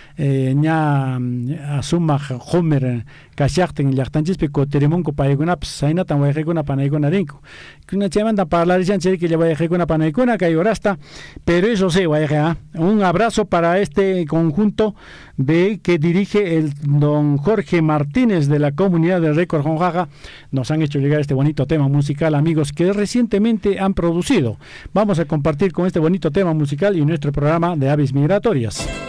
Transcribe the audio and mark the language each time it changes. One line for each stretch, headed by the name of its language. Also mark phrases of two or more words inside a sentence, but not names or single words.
Quechua: ña sumaq q'umir kashaqtin llaqtanchispi kutirimunku paykunapas saynatan Guayaquilkuna panaykuna rinku chaymanta parlarishanchis riki Guayaquilkuna panaykuna kay horasta,
Spanish: pero eso sí, Guayaquil, un abrazo para este conjunto que dirige el don Jorge Martínez de la comunidad del Récord Jonjaja. Nos han hecho llegar este bonito tema musical, amigos, que recientemente han producido. Vamos a compartir con este bonito tema musical y nuestro programa de aves migratorias.